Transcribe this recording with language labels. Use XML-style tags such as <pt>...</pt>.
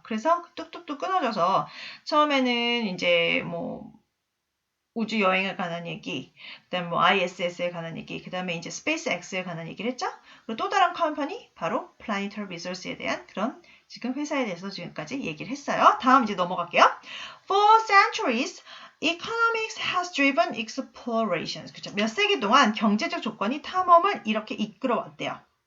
<ko>그래서 뚝뚝뚝 끊어져서 처음에는 이제 뭐 우주 여행에 관한 얘기, 그다음에 뭐 ISS에 관한 얘기, 그다음에 이제 SpaceX에 관한 얘기를 했죠. 그리고 또 다른 컴퍼니 바로 Planetary Resource에 대한 그런 지금 회사에 대해서 지금까지 얘기를 했어요. 다음 이제 넘어갈게요.</ko> <en>For centuries, economics has driven explorations.</en> <ko>그렇죠? 몇 세기 동안 경제적 조건이 탐험을 이렇게 이끌어왔대요.</ko>